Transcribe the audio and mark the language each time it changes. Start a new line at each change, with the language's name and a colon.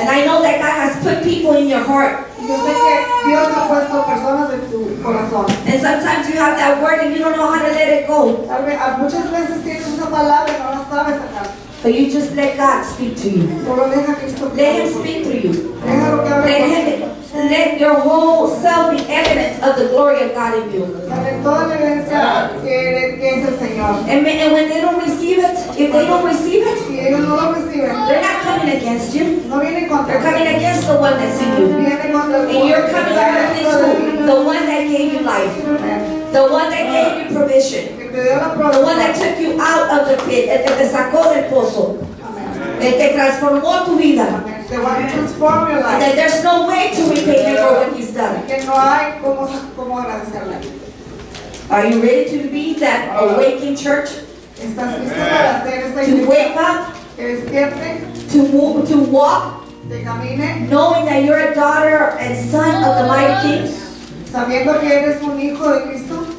English: And I know that God has put people in your heart.
Spanish: Yo sé que Dios ha puesto personas en tu corazón.
English: And sometimes you have that word and you don't know how to let it go.
Spanish: Tal vez, muchas veces tienes esa palabra y no la sabes sacar.
English: But you just let God speak to you.
Spanish: Solo deja que Cristo
English: Let Him speak through you.
Spanish: Déjalo que hable contigo.
English: Let your whole self be evidence of the glory of God in you.
Spanish: Dale toda la evidencia que es el Señor.
English: And when they don't receive it, if they don't receive it,
Spanish: Si ellos no lo reciben,
English: they're not coming against you.
Spanish: no vienen contra
English: They're coming
Spanish: ti.
English: against the one that's in you.
Spanish: Vienen contra el
English: And you're coming directly to the one that gave you life, the one that gave you provision,
Spanish: Que te dio la
English: the one that
Spanish: provisión.
English: took you out of the pit,
Spanish: el que te sacó del pozo, Amén. el que transformó tu vida. Amén. Te va a
English: transform your And life. that there's no way to repay him for what He's done.
Spanish: Que no hay cómo agradecerle.
English: Are you ready to be that awakened church?
Spanish: ¿Estás listo para hacer esta
English: To wake
Spanish: iglesia?
English: up,
Spanish: Que despierte,
English: to move, to walk,
Spanish: que camine,
English: knowing that you're a daughter and son of the mighty King?
Spanish: sabiendo que eres un hijo de Cristo.